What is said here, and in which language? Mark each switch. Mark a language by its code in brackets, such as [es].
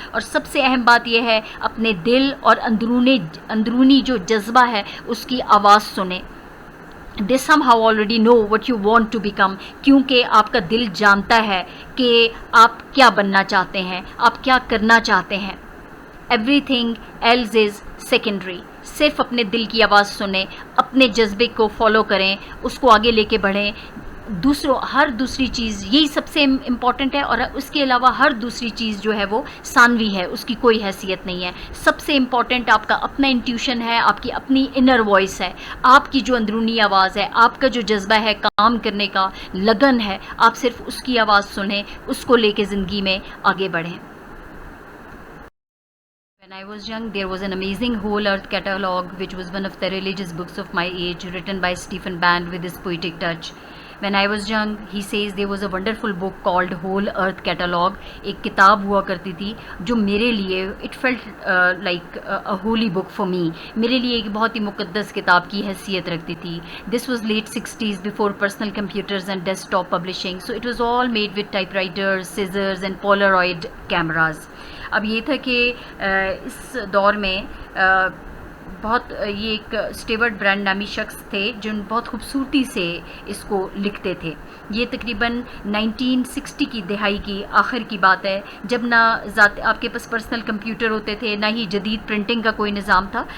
[ur] اور سب سے اہم بات یہ ہے اپنے دل اور اندرونی جو جذبہ ہے اس کی آواز سنیں. [en] They somehow already know what you want to become, [ur] کیونکہ آپ کا دل جانتا ہے کہ آپ کیا بننا چاہتے ہیں, آپ کیا کرنا چاہتے ہیں. [en] Everything else is secondary. [ur] صرف اپنے دل کی آواز سنیں, اپنے جذبے کو فالو کریں, اس کو آگے لے کے بڑھیں. ہر دوسری چیز یہی سب سے امپورٹنٹ ہے, اور اس کے علاوہ ہر دوسری چیز جو ہے وہ ثانوی ہے, اس کی کوئی حیثیت نہیں ہے. سب سے امپورٹنٹ آپ کا اپنا انٹیوشن ہے, آپ کی اپنی انر وائس ہے, آپ کی جو اندرونی آواز ہے, آپ کا جو جذبہ ہے کام کرنے کا, لگن ہے, آپ صرف اس کی آواز سنیں, اس کو لے کے زندگی میں آگے بڑھیں. [en] When I was young, there was an amazing Whole Earth Catalogue, which was one of the religious books of my age, written by Stephen Band with his poetic touch. When I was young, he says there was a wonderful book called Whole Earth Catalogue. [ur] ایک کتاب ہوا کرتی تھی جو میرے لیے [en] it felt like a holy book for me. [ur] میرے لیے ایک بہت ہی مقدس کتاب کی حیثیت رکھتی تھی. [en] This was late 60s, before personal computers and desktop publishing. So it was all made with typewriters, scissors and Polaroid cameras. [ur] اب یہ تھا کہ اس دور میں بہت یہ ایک اسٹیورٹ برینڈ نامی شخص تھے جو بہت خوبصورتی سے اس کو لکھتے تھے. یہ تقریباً 1960 کی دہائی کی آخر کی بات ہے, جب نہ آپ کے پاس پرسنل کمپیوٹر ہوتے تھے, نہ ہی جدید پرنٹنگ کا کوئی نظام تھا.